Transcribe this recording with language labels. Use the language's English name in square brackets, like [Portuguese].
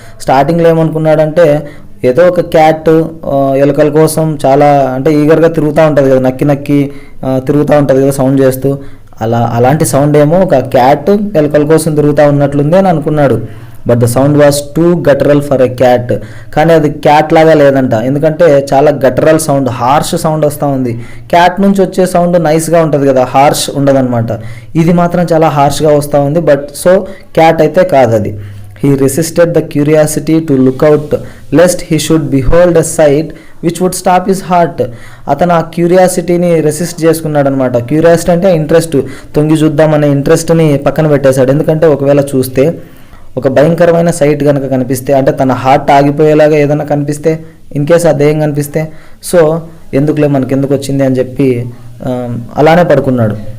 [Telugu] స్టార్టింగ్లో ఏమనుకున్నాడంటే ఏదో ఒక క్యాట్ ఎలుకల కోసం చాలా అంటే ఈగర్గా తిరుగుతూ ఉంటుంది కదా, నక్కి తిరుగుతూ ఉంటుంది కదా సౌండ్ చేస్తూ, అలాంటి సౌండ్ ఏమో ఒక క్యాట్ ఎలుకల కోసం తిరుగుతూ ఉన్నట్లుంది అని అనుకున్నాడు. [English] But the sound was too guttural for a cat. [Telugu] కానీ అది క్యాట్ లాగా లేదంట, ఎందుకంటే చాలా గటరల్ సౌండ్, హార్ష్ సౌండ్ వస్తూ ఉంది. క్యాట్ నుంచి వచ్చే సౌండ్ నైస్గా ఉంటుంది కదా, హార్ష్ ఉండదన్నమాట. ఇది మాత్రం చాలా హార్ష్గా వస్తూ ఉంది. బట్ సో క్యాట్ అయితే కాదు అది. [English] He resisted the curiosity to look out lest he should behold a sight which would stop his heart. [Telugu] అతను ఆ క్యూరియాసిటీని రెసిస్ట్ చేసుకున్నాడు అనమాట. క్యూరియాసిటీ అంటే ఇంట్రెస్ట్, తొంగి చూద్దామనే ఇంట్రెస్ట్ని పక్కన పెట్టేశాడు. ఎందుకంటే ఒకవేళ చూస్తే ఒక భయంకరమైన సైట్ కనుక కనిపిస్తే, అంటే తన హార్ట్ ఆగిపోయేలాగా ఏదైనా కనిపిస్తే, ఇన్ కేస్ ఆ దెయ్యం కనిపిస్తే, సో ఎందుకులే మనకి ఎందుకు వచ్చింది అని చెప్పి అలానే పడుకున్నాడు.